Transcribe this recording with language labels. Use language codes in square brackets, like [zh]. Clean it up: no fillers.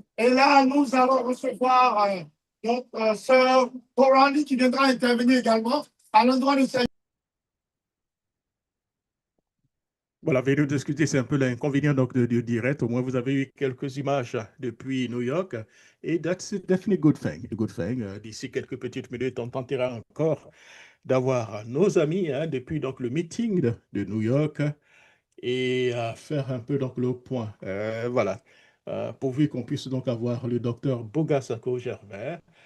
[fr] Et là, nous allons recevoir notre sœur Coralie qui viendra intervenir également à l'endroit de cette. Voilà, veuillez nous discuter, c'est un peu l'inconvénient donc du direct. Au moins, vous avez eu quelques images depuis New York. [en] Et that's definitely a good thing. A good thing. [fr] D'ici quelques petites minutes, on tentera encore d'avoir nos amis depuis donc le meeting de New York et faire un peu donc le point. Voilà. Pourvu qu'on puisse donc avoir le docteur Boga Sakho Gervais.